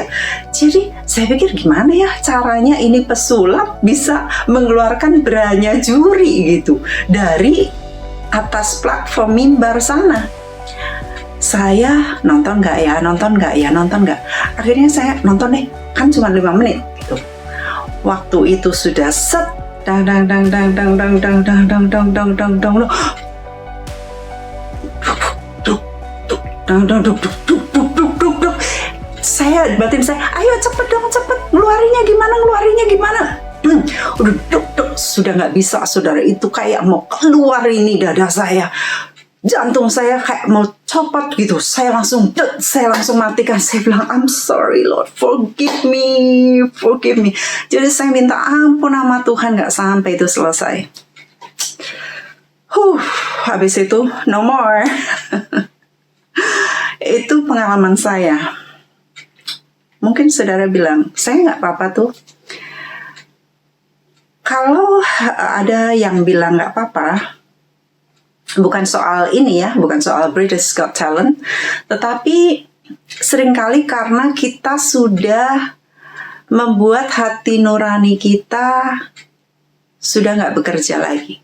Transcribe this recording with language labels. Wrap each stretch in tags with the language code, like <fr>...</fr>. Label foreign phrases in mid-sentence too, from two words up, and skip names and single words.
<id>Jadi saya pikir gimana ya caranya ini pesulap bisa mengeluarkan branya juri gitu dari atas platform mimbar sana. Saya nonton nggak ya. Akhirnya saya nonton deh, kan cuma 5 menit gitu. Waktu itu sudah set, Dang dang dang dang dang dang dang dang dang dang dang dang dang. Duk. Saya batin saya, ayo cepet dong, cepet, ngeluarinnya gimana? Udah duk, sudah nggak bisa, saudara, itu kayak mau keluar ini dada saya, jantung saya kayak mau copot gitu. Saya langsung matikan. Saya bilang,</id> <en>I'm sorry Lord, forgive me.</en> <id>Jadi saya minta ampun sama Tuhan, nggak sampai itu selesai. Habis itu</id> <en>no more.</en> <id>Itu pengalaman saya. Mungkin saudara bilang, saya nggak apa-apa tuh. Kalau ada yang bilang nggak apa-apa, bukan soal ini ya, bukan soal British Got Talent, tetapi seringkali karena kita sudah membuat hati nurani kita sudah nggak bekerja lagi.</id>